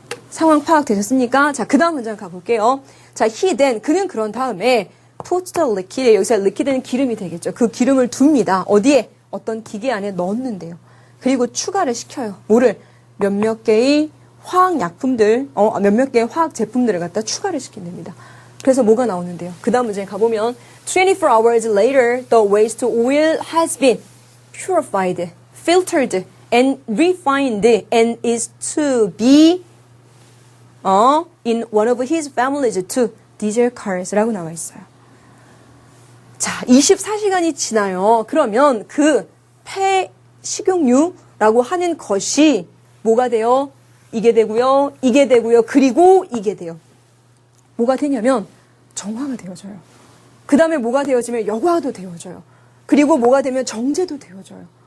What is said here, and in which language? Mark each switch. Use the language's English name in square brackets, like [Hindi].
[Korean] 상황 파악되셨습니까? 자, 그 다음 문장 가볼게요. 자, [English] he then, [Korean] 그는 그런 다음에 [English] puts the liquid, [Korean] 여기서 liquid는 기름이 되겠죠. 그 기름을 둡니다. 어디에? 어떤 기계 안에 넣는데요. 그리고 추가를 시켜요. 뭐를? 몇몇 개의 화학약품들, 몇몇 개의 화학 제품들을 갖다 추가를 시킨답니다. 그래서 뭐가 나오는데요? 그 다음 문제에 가보면 [English] 24 hours later, the waste oil has been purified, filtered, and refined, and is to be in one of his family's two diesel cars [Korean] 라고 나와 있어요. 자, 24시간이 지나요. 그러면 그 폐식용유라고 하는 것이 뭐가 돼요? 이게 되고요, 이게 되고요, 그리고 이게 돼요. 뭐가 되냐면 정화가 되어져요. 그 다음에 뭐가 되어지면 여과도 되어져요. 그리고 뭐가 되면 정제도 되어져요.